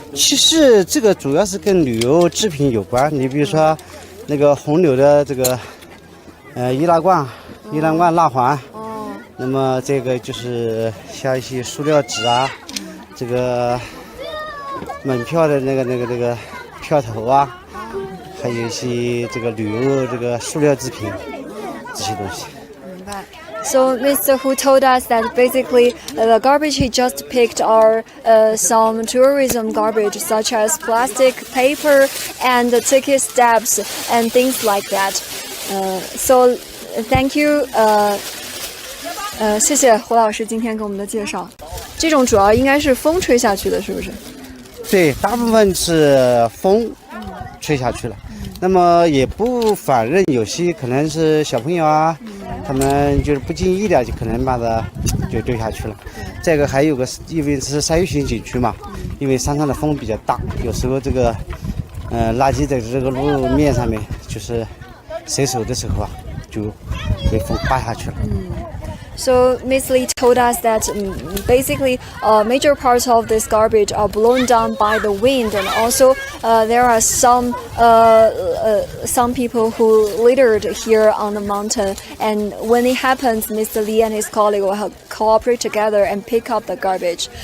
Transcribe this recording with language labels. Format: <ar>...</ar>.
<zh>其实这个主要是跟旅游制品有关。你比如说，那个红柳的这个易拉罐、蜡环。哦。那么这个就是像一些塑料纸啊，这个门票的那个票头啊，还有一些这个旅游这个塑料制品这些东西。明白。</zh> <en>So Mr. Hu told us that basically the garbage he just picked are some tourism garbage such as plastic, paper, and ticket stubs and things like that. So thank you.</en> <zh>谢谢胡老师今天给我们的介绍。这种主要应该是风吹下去的，是不是？对，大部分是风吹下去了。那么也不反认有些可能是小朋友啊，他们就是不经意的就可能把它就丢下去了。再一个还有个，因为是山域型景区嘛，因为山上的风比较大，有时候这个垃圾在这个路面上面，就是洗手的时候啊，就被风刮下去了。</zh> <en>So Miss Lee told us that basically major parts of this garbage are blown down by the wind, and also there are some people who littered here on the mountain. And when it happens, Mr. Lee and his colleague will cooperate together and pick up the garbage.</en>